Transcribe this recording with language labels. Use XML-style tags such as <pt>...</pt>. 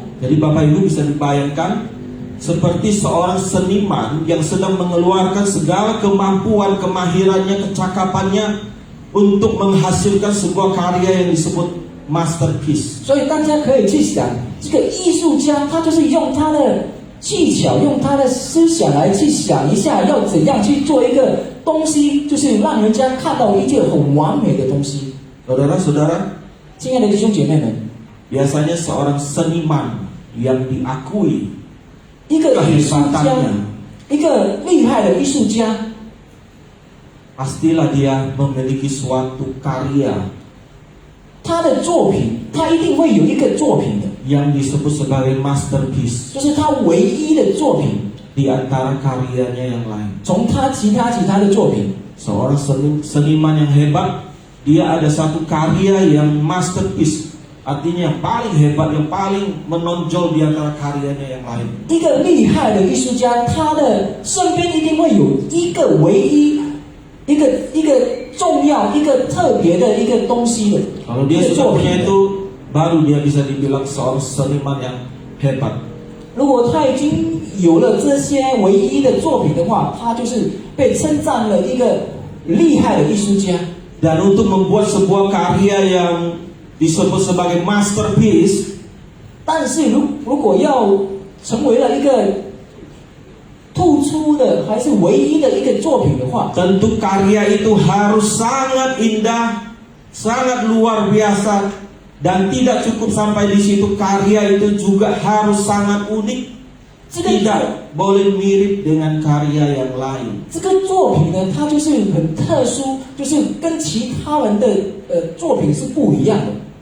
<id>Jadi Bapak Ibu bisa dibayangkan seperti seorang seniman yang sedang mengeluarkan segala kemampuan, kemahirannya, kecakapannya untuk menghasilkan sebuah karya yang disebut masterpiece.</id> <zh>所以大家可以去想，这个艺术家他就是用他的技巧，用他的思想来去想一下，要怎样去做一个东西，就是让人家看到一件很完美的东西。</zh> <id>Saudara-saudara,</id> <zh>亲爱的弟兄姐妹们，</zh> <id>biasanya seorang seniman yang diakui</id> <zh>一个艺术家，一个厉害的艺术家，</zh> <id>pastilah dia memiliki suatu karya</id> <zh>他的作品，他一定会有一个作品的，</zh> <id>yang disebut sebagai masterpiece</id> <zh>就是他唯一的作品，</zh> <id>di antara karyanya yang lain.</id> <zh>从他其他的作品。</zh> <id>Seorang seniman yang hebat, dia ada satu karya yang masterpiece, artinya yang paling hebat, yang paling menonjol di antara karyanya yang lain.</id> <zh>一个厉害的艺术家，他的身边一定会有一个唯一、一个重要、一个特别的一个东西的。</zh> <id>Kalau dia sudah punya itu, baru dia bisa dibilang seorang seniman yang hebat.</id> <zh>如果他已经有了这些唯一的作品的话，他就是被称赞了一个厉害的艺术家。</zh> <id>Dan untuk membuat sebuah karya yang disebut sebagai masterpiece,</id> <zh>但是如果要成为了一个突出的还是唯一的一个作品的话，</zh> <id>tentu karya itu harus sangat indah, sangat luar biasa, dan tidak cukup sampai di situ, karya itu juga harus sangat unik, tidak boleh mirip dengan karya yang lain.</id> <zh>这个作品呢，它就是很特殊，就是跟其他人的作品是不一样的。</zh>